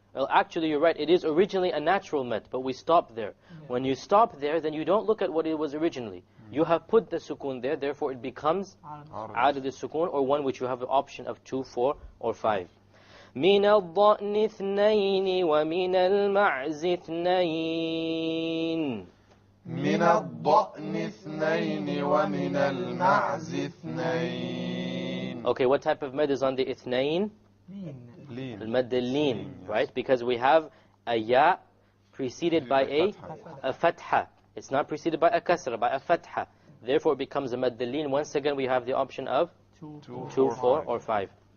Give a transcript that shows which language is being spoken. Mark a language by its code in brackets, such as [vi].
[en] Well, actually, you're right. It is originally a natural mad, but we stopped there. When you stop there, then you don't look at what it was originally. You have put the sukun there, therefore it becomes aad al-sukun, or one which you have the option of 2, 4, or 5. [ar] من الضأن اثنين ومن المعز اثنين. من الضأن اثنين ومن المعز اثنين. [en] Okay, what type of mad is on the ithnain? [ar] لين. [en] Al-mad al-lin, right? Because we have a ya preceded by a fatha. It's not preceded by a kasra, by a fatha. Therefore it becomes a mad al-lin. Once again we have the option of 2, 4, or 5.